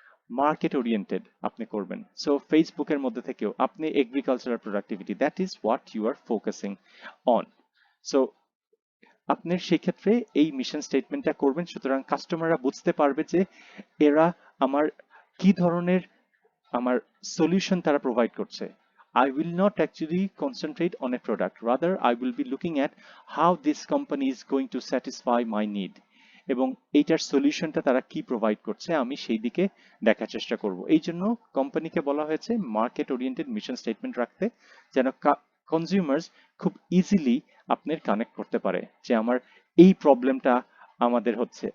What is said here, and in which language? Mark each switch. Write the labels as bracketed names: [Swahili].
[Bangla] Market oriented আপনি করবেন। So ফেসবুকের মধ্যে থেকেও আপনি agricultural productivity, [English] That is what you are focusing on. [Bangla] So আপনার সেক্ষেত্রে এই মিশন স্টেটমেন্টটা করবেন, সুতরাং কাস্টমাররা বুঝতে পারবে যে এরা আমার কি ধরনের আমার সলিউশন তারা প্রোভাইড করছে। [English] I will not actually concentrate on a product. Rather, I will be looking at how this company is going to satisfy my need. [Bangla] এবং এইটার সলিউশনটা তারা কি প্রোভাইড করছে আমি সেই দিকে দেখার চেষ্টা করব। এই জন্য কোম্পানিকে বলা হয়েছে মার্কেট ওরিয়েন্টেড মিশন স্টেটমেন্ট রাখতে, যেন কনজিউমার্স খুব ইজিলি আপনার কানেক্ট করতে পারে যে আমার এই প্রবলেমটা আমাদের হচ্ছে।